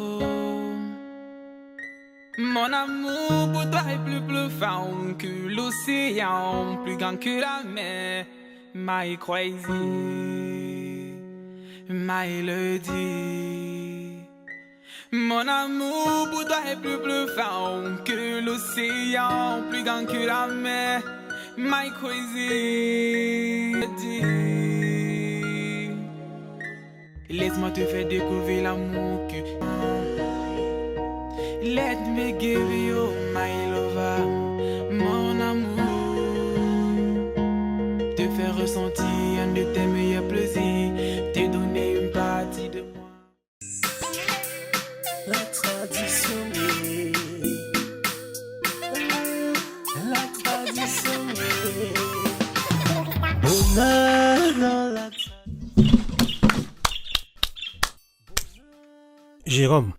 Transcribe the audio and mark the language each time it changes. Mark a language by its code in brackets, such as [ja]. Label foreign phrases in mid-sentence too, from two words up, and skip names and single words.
[fr] Mon amour pour toi est plus profond que l'océan, plus grand que la mer. [en] My crazy, my elodie. [fr] Mon amour pour toi est plus profond que l'océan, plus grand que la mer. [en] My crazy. [fr] Laisse-moi te faire découvrir l'amour que... [en] Let me give you my lover, [fr] mon amour. Te faire ressentir un de tes meilleurs plaisirs, te donner une partie de moi. La tradition Jérôme.